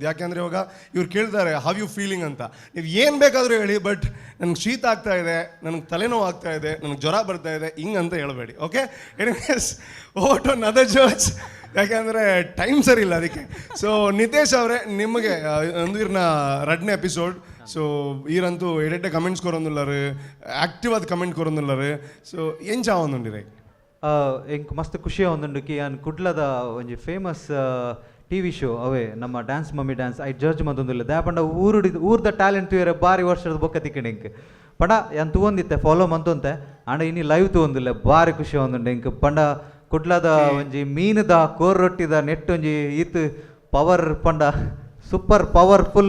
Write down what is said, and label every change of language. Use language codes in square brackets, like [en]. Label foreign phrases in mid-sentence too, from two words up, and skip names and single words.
[kn] ಯಾಕೆಂದರೆ ಇವಾಗ ಇವ್ರು ಕೇಳ್ತಾರೆ [en] how you feeling [kn] ಅಂತ. ನೀವು ಏನು ಬೇಕಾದರೂ ಹೇಳಿ, ಬಟ್ ನನಗೆ ಶೀತ ಆಗ್ತಾ ಇದೆ, ನನಗೆ ತಲೆನೋವು ಆಗ್ತಾ ಇದೆ, ನನಗೆ ಜ್ವರ ಬರ್ತಾ ಇದೆ, ಹಿಂಗಂತ ಹೇಳಬೇಡಿ. [en] okay, anyways over to another judge. [kn] ಯಾಕೆಂದರೆ ಟೈಮ್ ಸರಿ ಇಲ್ಲ ಅದಕ್ಕೆ. ಸೊ ನಿತೇಶ್ ಅವರೇ, ನಿಮಗೆ ಒಂದು ಇರ್ನ 2ನೇ ಎಪಿಸೋಡ್. [tcy] ಸೊ ಈರಂತೂ ಎಡೆಟ್ಟೆ ಕಮೆಂಟ್ಸ್ ಕೊರೊಂದುಲ್ಲರು, ಆಕ್ಟಿವ್ ಆದ ಕಮೆಂಟ್ ಕೊರೊಂದುಲ್ಲರು. ಸೊ ಏನು ಚಾವೊಂದುಂಡಿರೆ ಎಂಕ್ ಮಸ್ತ್ ಖುಷಿ ಆವೊಂದುಂಡು ಯಾನ್ ಕುಡ್ಲದ ಒಂಜಿ [en] famous TV show [tcy] ಅವೇ ನಮ್ಮ ಡ್ಯಾನ್ಸ್ ಮಮ್ಮಿ ಡ್ಯಾನ್ಸ್ ಐ ಜಡ್ಜ್ ಮಂತೊಂದುಲ್ಲ ದಾಪಂಡ ಊರ್ದ ಟ್ಯಾಲೆಂಟ್ ತುಯರೆ ಬಾರಿ ವರ್ಷದ ಬೊಕ್ಕ ತಿಕ್ಕಂಡು ಎಂಕ್ ಪಂಡ ಯಾನ್ ತೂವೊಂದಿತ್ತೆ ಫಾಲೋ ಮಂತೊಂತೆ ಆಂಡ ಇನ್ನಿ ಲೈವ್ ತೂವೊಂದುಲ್ಲೆ ಬಾರಿ ಖುಷಿ ಆವೊಂದುಂಡು ಎಂಕ್ ಪಂಡ ಕುಡ್ಲದ ಒಂಜಿ ಮೀನದ ಕೋರ್ ರೊಟ್ಟಿದ ನೆಟ್ ಒಂಜಿ ಈತ್ ಪವರ್ ಪಂಡ [en] super powerful.